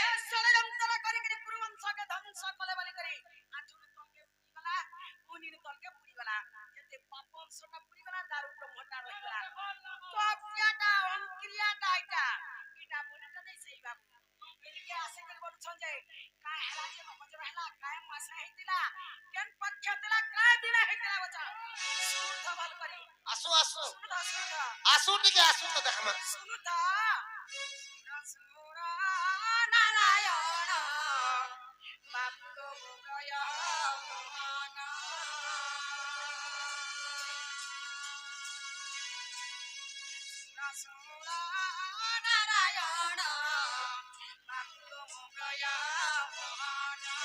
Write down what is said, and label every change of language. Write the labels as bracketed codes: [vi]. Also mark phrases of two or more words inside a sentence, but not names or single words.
[or] ଏ ଷଡ଼ଯନ୍ତ୍ର କରିକିରି କୁରୁବଂଶକେ ଧ୍ୱଂସ କଲେ ବୋଲି କରି ଆଠୁରୁ ତଲକେ ପୁଡ଼ିଗଲା ମୁନିରୁ ତଲକେ ପୁଡ଼ିଗଲା ଯେତେ ପାପ ଅଂଶଟା ପୁଡ଼ିଗଲା ତାର ବ୍ରହ୍ମଟା ରହିଗଲା ତ କ୍ରିୟାଟା ଅଣକ୍ରିୟାଟା ଏଇଟା ବୋଲିଟା ନେଇ ସେଇ ବାବୁ ଏଲିକେ ଆସିକିରି ବଲୁଛନ୍ ଯେ କାଁ ହେଲା ଯେ ନବଜର ହେଲା କାଁ ମାସେ ହେଇଥିଲା କେନ୍ ପକ୍ଷ ଥିଲା କାଁ ଦିନ ହେଇଥିଲା ବଚା ଶୁଣୁଥ ଭଲ କରି ଆସୁ ଆସୁ ଶୁଣୁଥ ଶୁଣୁଥ ଆସୁ ଟିକେ ଆସୁ ତୋ ଦେଖମା ଶୁଣୁଥ ସୁର ନାରାୟଣ ବାବୁଙ୍କ ହୃଦୟ ମୋହନ ସୁର ନାରାୟଣ ବାବୁଙ୍କ ହୃଦୟ ମୋହନ